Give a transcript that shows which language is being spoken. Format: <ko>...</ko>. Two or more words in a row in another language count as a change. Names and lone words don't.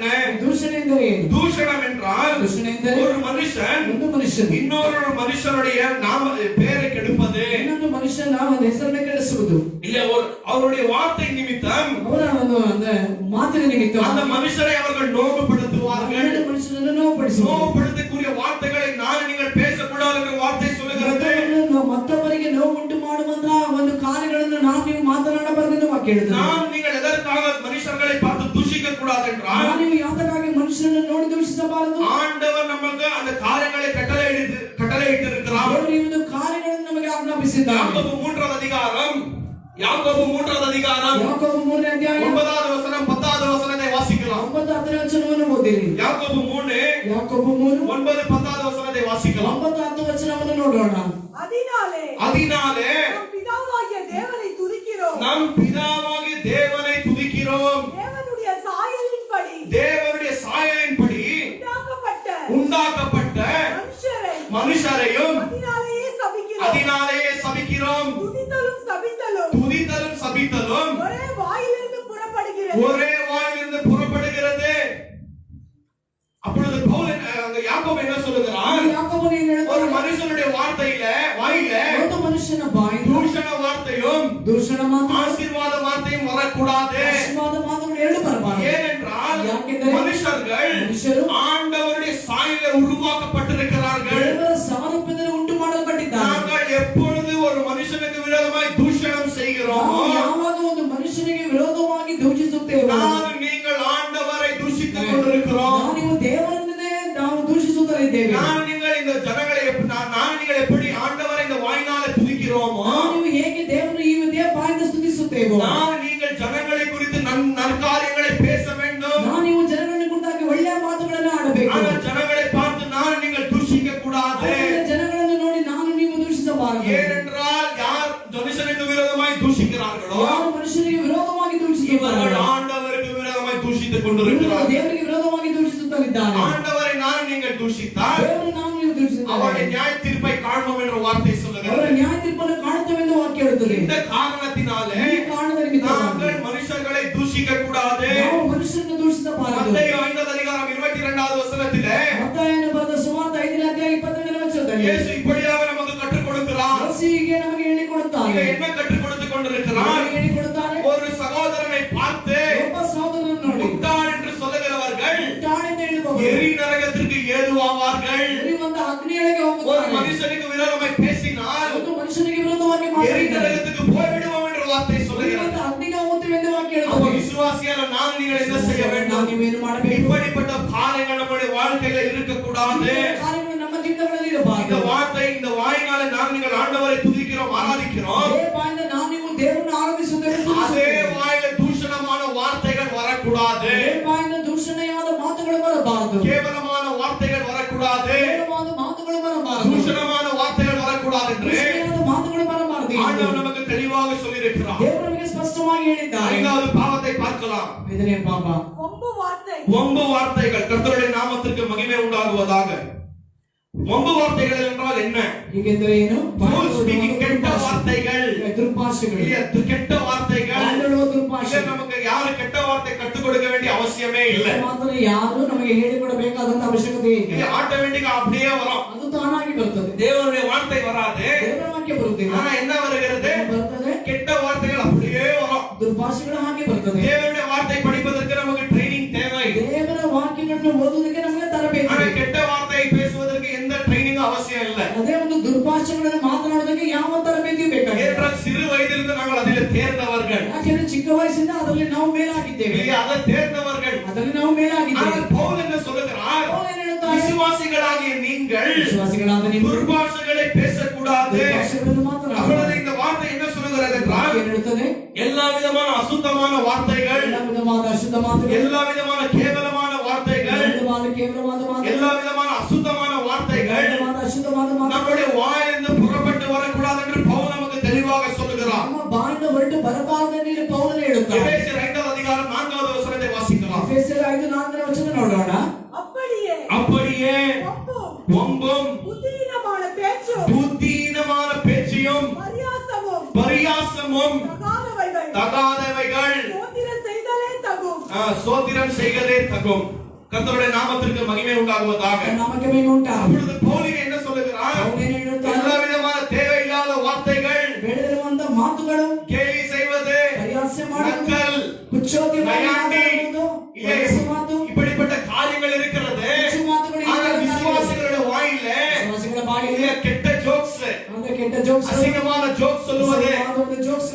<ta>தூஷணம் என்றால் ஒரு மனுஷன் இன்னொரு மனுஷனுடைய பேரை கெடுப்பது, இல்ல அவருடைய வார்த்தை நிமித்தம் அந்த மனுஷரை அவர்கள் நோவுபடுத்துவார்கள். நோவுபடுத்தக்கூடிய வார்த்தைகளை நான் நீங்கள் பேசக்கூடாது என்ற வார்த்தை சொல்லுகிறது.</ta> <kn>ಮತ್ತೊಬ್ಬರಿಗೆ ನೋವು ಉಂಟು ಮಾಡುವಂತಹ ಒಂದು ಕಾರ್ಯಗಳನ್ನು ನೀವು ಮಾತನಾಡಬಾರದು ಎಂದು ವಾಕ್ಯ ಹೇಳುತ್ತದೆ.</kn> <ta>நான் நீங்கள் எதற்காக மனுஷர்களை பார்த்து தூஷிக்க கூடாது என்றால்</ta> <kn>ನೀವು ಯಾವುದಕ್ಕಾಗಿ ಮನುಷ್ಯರನ್ನು ನೋಡಿ ದೂಷಿಸಬಾರದು.</kn> <ta>ஆண்டவர் நமக்கு அந்த காரியங்களை கட்டளையிட்டு இருக்கிறார்.</ta> <kn>ದೇವರು ಈ ಒಂದು ಕಾರ್ಯಗಳನ್ನು ನಮಗೆ ಆಜ್ಞಾಪಿಸಿದ್ದಾನೆ.</kn> <ta>யாக்கோபு 3வது அதிகாரம், யாக்கோபு 3வது அதிகாரம்</ta> <kn>3ನೇ ಅಧ್ಯಾಯ</kn> <ta>9வது வசனம் 10வது வசனத்தை வாசிக்கலாம்.</ta> <kn>9ನೇ ವಚನವನ್ನು ಓದಿರಿ.</kn> <ta>யாக்கோபு 3 9 10வது வசனத்தை வாசிக்கலாம்.</ta> <kn>9 ವಚನವನ್ನು ನೋಡೋಣ.</kn> <ta>அதினாலே நம் பிதாவாகிய தேவனை துதிக்கிறோம். நம் பிதாவாகிய தேவனை துதிக்கிறோம். தேவனுடைய சாயலின்படி உண்டாக்கப்பட்ட மனுஷரையும் அதினாலேயே சபிக்கிறோம். துதித்தலும் சபித்தலும் ஒரே வாயிலிருந்து புறப்படுகிறது. அப்பொழுது பவுல் யாக்கோபு என்ன சொல்லுகிறார்? ஒரு மனுஷனுடைய வாயில</ta> <kn>ಮನುಷ್ಯನ ಬಾಯಿ</kn> <ta>தூஷண வார்த்தையும் ஆசீர்வாத வார்த்தையும் வரக்கூடாது. ஏனென்றால் மனுஷர்கள் ஆண்டவருடைய சாயலில் உருவாக்கப்பட்டிருக்கிறார்கள்.</ta> <kn>ಉಂಟು ಮಾಡಲ್ಪಟ್ಟಿದ್ದಾರೆ.</kn> <ta>நாங்கள் எப்பொழுது ஒரு மனுஷனுக்கு விரோதமாய் தூஷணம் செய்கிறோமோ,</ta> <kn>ಯಾವಾಗ ಒಂದು ಮನುಷ್ಯನಿಗೆ ವಿರೋಧವಾಗಿ ದೂಷಿಸುತ್ತೇವೆ,</kn> <ta>நீங்கள் ஆண்டவரை தூஷித்துக் கொண்டிருக்கிறோம்.</ta> <kn>ನೀವು ದೇವರನ್ನೇ ನಾವು ದೂಷಿಸುತ್ತಲಿದ್ದೇವೆ.</kn> <ta>நீங்கள் எப்படி ஆண்டவரை இந்த வாயினாலே துதிக்கிறோமோ,</ta> <kn>ನೀವು ಹೇಗೆ ದೇವರು ಈ ವಿಧೇಯ ಬಾಯಿಂದ ಸ್ತುತಿಸುತ್ತೇವೋ,</kn> <ta>நீங்கள் ஜனங்களை குறித்து நற்காரியங்களை பேச வேண்டும்.</ta> <kn>ನೀವು ಜನಗಳನ್ನು ಕುರಿತಾಗಿ ಒಳ್ಳೆಯ ಮಾತುಗಳನ್ನು ಆಡಬೇಕು.</kn> <ta>ஆனால் ஜனங்களை பார்த்து நீங்கள் தூஷிக்க கூடாது.</ta> <kn>ಜನಗಳನ್ನು ನೋಡಿ ನೀವು ದೂಷಿಸಬಾರದು.</kn> <ta>ஏனென்றால் யார் மனுஷனுக்கு விரோதமாய் தூஷிக்கிறார்களோ,</ta> <kn>ಯಾರು ಮನುಷ್ಯನಿಗೆ ವಿರೋಧವಾಗಿ ದೂಷಿಸುತ್ತಾರೋ,</kn> <ta>ஆண்டவருக்கு விரோதமாய் தூஷித்துக் கொண்டிருக்கிறார்கள்.</ta> <kn>ದೇವರಿಗೆ ವಿರೋಧವಾಗಿ ದೂಷಿಸುತ್ತಿದ್ದಾರೆ.</kn> <ta>ஆண்டவரை நீங்கள் தூஷித்தால்</ta> <kn>ನೀವು ದೂಷಿಸಿದರೆ</kn> <ta>அவருடைய நியாய தீர்ப்பை காண்போம் என்ற வார்த்தை சொல்லுகிறது.</ta> <kn>ಅವರ ನ್ಯಾಯ ತೀರ್ಪನ್ನು ಕಾಣುತ್ತೇವೆ ಎಂದು ವಾಕ್ಯ ಹೇಳುತ್ತದೆ.</kn> <ta>இந்த காரணத்தினாலே</ta> <kn>ಈ ಕಾರಣದ ನಿಮಿತ್ತ</kn> <ta>நாங்கள் மனுஷர்களை தூஷிக்க கூடாது.</ta> <kn>ನಾವು ಮನುಷ್ಯರನ್ನು ದೂಷಿಸಬಾರದು.</kn> <ta>மத்தேயு 5வது அதிகாரம் 22வது வசனத்திலே</ta> <kn>ಮತ್ತಾಯನು ಬರೆದ ಸುವಾರ್ತೆ 5ನೇ ಅಧ್ಯಾಯ 22ನೇ ವಚನದಲ್ಲಿ</kn> <ta>இயேசு இப்படியாக நமக்கு கற்றுக் கொடுக்கிறார்.</ta> <kn>ಯೇಸುವಿಗೆ ನಮಗೆ ಹೇಳಿಕೊಡುತ್ತಾನೆ.</kn> <ta>என்ன கற்றுக் கொண்டிருக்கிறார்?</ta> <kn>ಹೇಳಿಕೊಡುತ್ತಾನೆ.</kn> <ta>ஒரு சகோதரனை பார்த்து</ta> <kn>ಒಬ್ಬ ಸಹೋದರನನ್ನು ನೋಡಿ</kn> <ta>முட்டாள் என்று சொல்லுகிறவர்கள்</ta> <kn>ಮುಟ್ಟಾಳೆ ಎಂದು ಹೇಳುವವರು</kn> <ta>எரி நரகத்திற்கு ஏதுவாவார்கள்.</ta> <kn>ಒಂದು ಅಗ್ನಿಯೊಳಗೆ</kn> <ta>ஒரு</ta> <kn>ಹೋಗುತ್ತಾರೆ.</kn> <ta>மனுஷனுக்கு விரோதமாய் பேசினால்</ta> <kn>ಒಂದು ಮನುಷ್ಯನಿಗೆ ವಿರೋಧವಾಗಿ</kn> <ta>எரி</ta> <kn>ಮಾತನಾಡಿದರೆ</kn> <ta>நரகத்துக்கு போய்விடுவோம் என்ற வார்த்தை சொல்லுகிறது.</ta> <kn>ಒಂದು ಅಗ್ನಿಗೆ ಹೋಗುತ್ತೇವೆ ಎಂದು ವಾಕ್ಯ</kn> <ta>அப்ப</ta> <kn>ಹೇಳುತ್ತದೆ.</kn> <ta>விசுவாசியான நீங்கள் என்ன செய்ய வேண்டும்?</ta> <kn>ನೀವೇನು ಮಾಡಬೇಕು?</kn> <ta>இப்படிப்பட்ட காரியங்கள் நம்முடைய வாழ்க்கையில இருக்கக்கூடாது.</ta> <kn>ಕಾರ್ಯಗಳು ನಮ್ಮ ಜೀವಿತಗಳಲ್ಲಿ ಇರಬಾರದು.</kn> <ta>இந்த வாயினாலே நீங்கள் ஆண்டவரை துதிக்கிறோம், ஆராதிக்கிறோம்.</ta> <kn>ಅದೇ ಬಾಯಿಂದ ನೀವು ದೇವರನ್ನು ಆರಾಧಿಸುತ್ತೇವೆ.</kn> <ta>அதே வாயில தூஷணமான வார்த்தைகள் வரக்கூடாது.</ta> <kn>ಅದೇ ಬಾಯಿಂದ ದೂಷಣೆಯಾದ ಮಾತುಗಳು ಬರಬಾರದು.</kn> <ta>கேவலமான வார்த்தைகள் வரக்கூடாது.</ta> <kn>ಕೇವಲವಾದ ಮಾತುಗಳು ಬರಬಾರದು.</kn> <ta>தூஷணமான வார்த்தைகள் வரக்கூடாது என்று</ta> <kn>ದೂಷಣೆಯಾದ ಮಾತುಗಳು ಬರಬಾರದು.</kn> <ta>ஆண்டவர் நமக்கு தெளிவாக சொல்லியிருக்கிறார்.</ta> <kn>ದೇವರು ನಮಗೆ ಸ್ಪಷ್ಟವಾಗಿ ಹೇಳಿದ್ದಾರೆ.</kn> <ta>5வது பாவத்தை பார்க்கலாம்.</ta> <kn>5ನೇ ಪಾಪ</kn> <ta>வம்பு வார்த்தைகள். கர்த்தருடைய நாமத்திற்கு மகிமை உண்டாகுவதாக. வம்பு வார்த்தைகள் என்றால் என்ன?</ta> <kn>ಹೀಗೆಂದರೆ ಏನು?</kn> <ta>கெட்ட வார்த்தைகள்,</ta> <kn>ದುರ್ಭಾಷೆಗಳು,</kn> <ta>கெட்ட வார்த்தைகள்.</ta> <kn>ದುರ್ಭಾಷೆ.</kn> <ta>நமக்கு யாரு கெட்ட வார்த்தை கற்றுக் கொடுக்க வேண்டிய அவசியமே இல்லை.</ta> <kn>ಮಾತ್ರ ಯಾರು ನಮಗೆ ಹೇಳಿಕೊಡಬೇಕಾದಂತ ಅವಶ್ಯಕತೆ ಇಲ್ಲ.</kn> <ta>ஆட்டோமேட்டிக்கா அப்படியே வரும்.</ta> <kn>ಅದು ತಾನಾಗಿ ಬರುತ್ತದೆ.</kn> <ta>தேவனுடைய வார்த்தை வராது.</ta> <kn>ದೇವರ ವಾಕ್ಯ ಬರುವುದಿಲ್ಲ.</kn> <ta>ஆனா என்ன வருகிறது?</ta> <kn>ಬರುತ್ತದೆ.</kn> <ta>கெட்ட வார்த்தைகள் அப்படியே வரும்.</ta> <kn>ದುರ್ಭಾಷೆಗಳು ಹಾಗೆ ಬರುತ್ತದೆ.</kn> <ta>தேவனுடைய வார்த்தை படிப்பதற்கு நமக்கு ட்ரைனிங் தேவை.</ta> <kn>ದೇವರ ವಾಕ್ಯಗಳನ್ನು ಓದುವುದಕ್ಕೆ ನಮಗೆ ತರಬೇತಿ.</kn> <ta>ஆனா கெட்ட வார்த்தை பேசுவதற்கு எந்த ட்ரைனிங் அவசியம் இல்லை.</ta> <kn>ಅದೇ ಒಂದು ದುರ್ಭಾಷೆಗಳನ್ನು ಮಾತನಾಡುವುದಕ್ಕೆ ಯಾವ ತರಬೇತಿ ಬೇಕಾಗಿಲ್ಲ.</kn> <ta>ஏனென்றால் சிறு வயதிலிருந்து நாங்கள் அதில் தேர்ந்தவர்கள்.</ta> <kn>ಯಾಕೆಂದರೆ ಚಿಕ್ಕ ವಯಸ್ಸಿಂದ ಅದರಲ್ಲಿ ನಾವು ಮೇಲಾಗಿದ್ದೇವೆ.</kn> <ta>அதை தேர்ந்தவர்கள்.</ta> <kn>ಅದರಲ್ಲಿ ನಾವು ಮೇಲಾಗಿದ್ದೇವೆ.</kn> <ta>ஆனால் பவுல் என்ன சொல்லுகிறார்?</ta> <kn>ಪೌಲ್ ಏನು ಹೇಳುತ್ತಾನೆ?</kn> <ta>விசுவாசிகளாகிய நீங்கள்</ta> <kn>ವಿಶ್ವಾಸಿಗಳಾದ ನೀವು</kn> <ta>துர்பாஷைகளை பேசக்கூடாது.</ta> <kn>ದುರ್ಭಾಷೆಗಳನ್ನು ಮಾತನಾಡಬಾರದು.</kn> <ta>அப்பொழுது இந்த வார்த்தை என்ன சொல்லுகிறது என்றால்,</ta> <kn>ಏನು ಹೇಳುತ್ತದೆ?</kn> <ta>எல்லா விதமான அசுத்தமான வார்த்தைகள்,</ta> <kn>ಎಲ್ಲ ವಿಧವಾದ ಅಶುದ್ಧ ಮಾತುಗಳು,</kn> <ta>எல்லா விதமான கேவலமான வார்த்தைகள்,</ta> <kn>ಕೇವಲವಾದ ಮಾತುಗಳು,</kn> <ta>எல்லா விதமான அசுத்தமான வார்த்தைகள்</ta> <kn>ಅಶುದ್ಧವಾದ ಮಾತುಗಳು</kn> <ta>நம்முடைய வாயிலிருந்து புறப்பட்டு வரக்கூடாது என்று பவுல் நமக்கு தெளிவாக சொல்லுகிறார்.</ta> <kn>ನಮ್ಮ ಬಾಯಿಂದ ಹೊರಟು ಬರಬಾರದೆಂದು ಇಲ್ಲಿ ಪೌಲನು ಹೇಳುತ್ತಾನೆ.</kn> <ta>எபேசியர் 5வது அதிகாரம் 4வது வசனத்தை வாசிக்கலாம்.</ta> <kn>ಎಫೆಸರ್ 5:4 ವಚನ ನೋಡೋಣ.</kn> <ta>அப்படியே அப்படியே வம்பும் புத்தியீனமான பேச்சும் புத்தீனமான பேச்சையும் பரியாசமும் தகாதவைகள் ஸ்தோத்திரம் செய்தலே தகும். ஸ்தோத்திரம் செய்வதே தகும். கர்த்தருடைய நாமத்திற்கு மகிமை உண்டாகுவதாக. நமக்கே உண்டாகும். அப்பொழுது பவுல் என்ன சொல்லுகிறார்? எல்லா விதமான தேவையில்லாத வார்த்தைகள்,</ta> <kn>ಬೇಡದಿರುವಂತ ಮಾತುಗಳು,</kn> <ta>கேலி செய்வது,</ta> <kn>பரியாசம் ಮಾಡುವುದು,</kn> <ta>நக்கல்,</ta> <kn>ಕುಚ್ಚೋದ್ಯ</kn> <ta>நையாண்டி,</ta> <kn>ಮಾತು,</kn> <ta>இப்படிப்பட்ட காரியங்கள் இருக்கிறது. ஆனால் விசுவாசிகளுடைய வாயிலே கெட்ட ஜோக்ஸ், அந்த கெட்ட ஜோக்ஸ், அசிங்கமான ஜோக்ஸ் சொல்லுவது, ஜோக்ஸ்</ta>